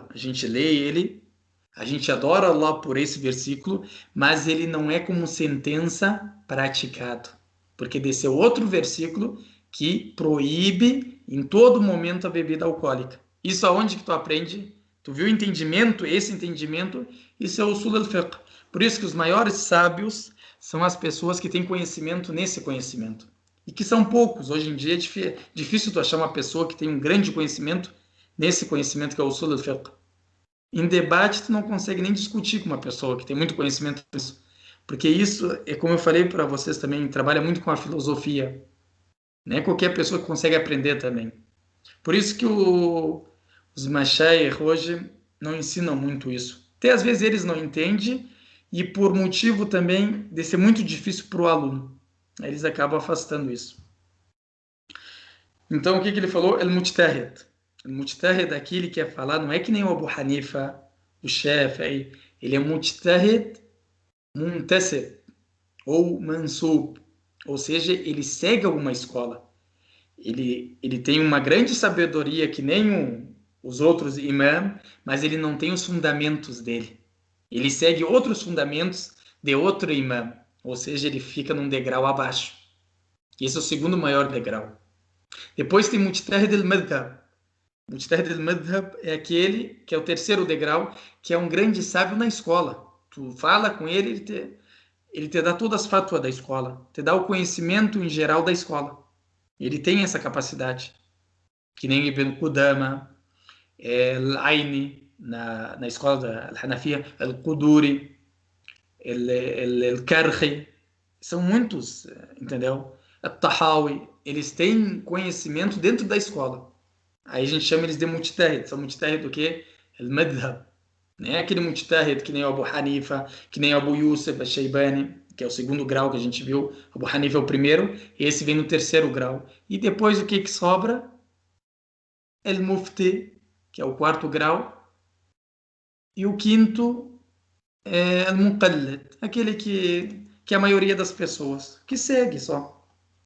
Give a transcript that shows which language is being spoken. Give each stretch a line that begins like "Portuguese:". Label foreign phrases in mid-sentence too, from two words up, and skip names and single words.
Portuguese: A gente lê ele, a gente adora Allah por esse versículo, mas ele não é como sentença praticado. Porque desceu outro versículo que proíbe em todo momento a bebida alcoólica. Isso aonde que tu aprende? Tu viu o entendimento? Esse entendimento, isso é o
Arabic: Usul al-Fiqh.
Portuguese: Por isso que os maiores sábios são as pessoas que têm conhecimento nesse conhecimento. E que são poucos. Hoje em dia é difícil tu achar uma pessoa que tem um grande conhecimento nesse conhecimento que é o
Arabic: Usul al-Fiqh.
Portuguese: Em debate, tu não consegue nem discutir com uma pessoa que tem muito conhecimento nisso. Porque isso, é como eu falei para vocês também, trabalha muito com a filosofia. Não é qualquer pessoa que consegue aprender também. Por isso que os mashayikh hoje não ensinam muito isso. Até às vezes eles não entendem e por motivo também de ser muito difícil para o aluno. Aí eles acabam afastando isso. Então, o que ele falou? El-Mujtahid. El-Mujtahid aqui, ele quer falar, não é que nem o Abu Hanifa, o Shafi'i, ele é
Arabic: Mujtahid Muntasib,
Portuguese: ou Mansub, ou seja, ele segue alguma escola. Ele tem uma grande sabedoria que nem os outros imãs, mas ele não tem os fundamentos dele. Ele segue outros fundamentos de outro imã, ou seja, ele fica num degrau abaixo. Esse é o segundo maior degrau. Depois tem
Arabic: Mujtahid al-Madhab. Mujtahid al-Madhab
Portuguese: é aquele que é o terceiro degrau, que é um grande sábio na escola. Tu fala com ele, ele te dá todas as fatuas da escola, te dá o conhecimento em geral da escola. Ele tem essa capacidade. Que nem Ibn Qudama, Al-Aini, na escola da Al-Hanafiya, Al-Quduri, Al-Karhi. São muitos, entendeu? Al-Tahawi. Eles têm conhecimento dentro da escola. Aí a gente chama eles de mujtahid. São mujtahid do quê? Al-Madhab. Não é aquele mujtahid que nem o Abu Hanifa, que nem o Abu Yusuf al-Shaybani, que é o segundo grau que a gente viu. Abu Hanifa é o primeiro, e esse vem no terceiro grau. E depois o que que sobra? El-Mufti, que é o quarto grau. E o quinto é El-Muqallid, aquele que a maioria das pessoas, que segue só.